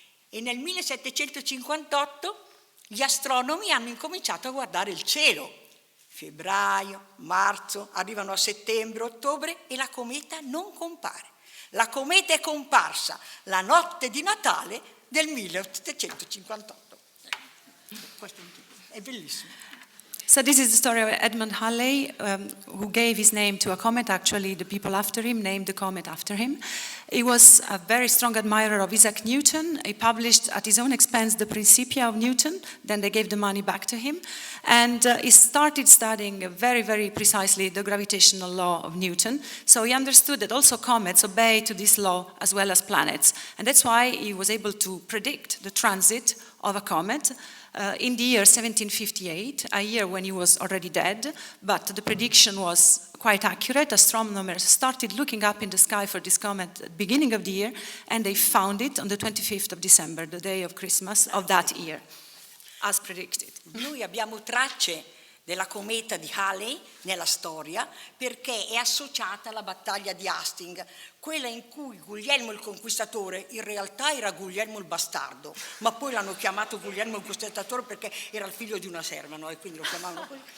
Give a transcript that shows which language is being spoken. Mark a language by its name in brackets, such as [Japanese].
[Italian] E nel 1758 gli astronomi hanno incominciato a guardare il cielo. Febbraio, marzo, arrivano a settembre, ottobre e la cometa non compare. La cometa è comparsa la notte di Natale del 1758. Questo è bellissimo. [English] So this is the story of Edmund Halley, who gave his name to a comet. Actually, the people after him named the comet after him. He was a very strong admirer of Isaac Newton. He published at his own expense the Principia of Newton. Then they gave the money back to him. And he started studying very, very precisely the gravitational law of Newton. So he understood that also comets obey to this law as well as planets. And that's why he was able to predict the transit of a comet in the year 1758, a year when he was already dead, but the prediction was quite accurate. Astronomers started looking up in the sky for this comet at the beginning of the year, and they found it on the 25th of December, the day of Christmas of that year, as predicted. [Italian] Noi abbiamo tracce della cometa di Halley nella storia perché è associata alla battaglia di Hastings, quella in cui Guglielmo il Conquistatore in realtà era Guglielmo il Bastardo, ma poi l'hanno chiamato Guglielmo il Conquistatore perché era il figlio di una serva, no? E quindi lo chiamavano così.